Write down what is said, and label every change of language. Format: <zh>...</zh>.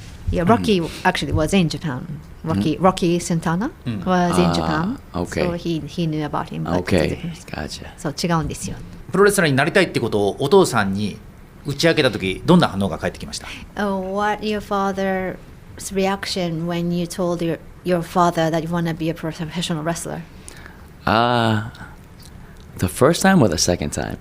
<en>Yeah, Rocky actually was in Japan. Rocky Santana was in Japan. Okay. So he knew about him. Okay, gotcha.</en> <ja>そう違うんですよ。プロレスラーになりたいってことをお父さんに打ち明けたとき、どんな反応が返ってきました？</ja> <en>What your father's reaction when you told your father that you want to be a professional wrestler? The first time or the second time?</en>